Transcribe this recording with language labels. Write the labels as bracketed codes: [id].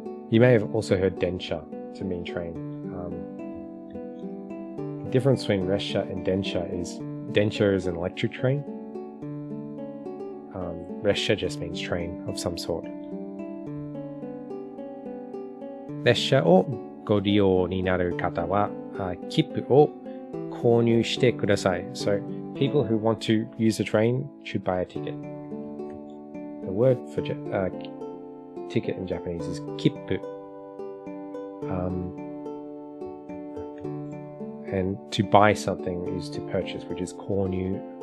[en] You may have also heard densha to mean train. The difference between resha and densha is an electric train. Resha just means train of some sort. [ja] Resha oご利用になる方は切符を購入してください. [en] So people who want to use the train should buy a ticket. The word for ticket in Japanese is kippu. And to buy something is to purchase, which is 購入.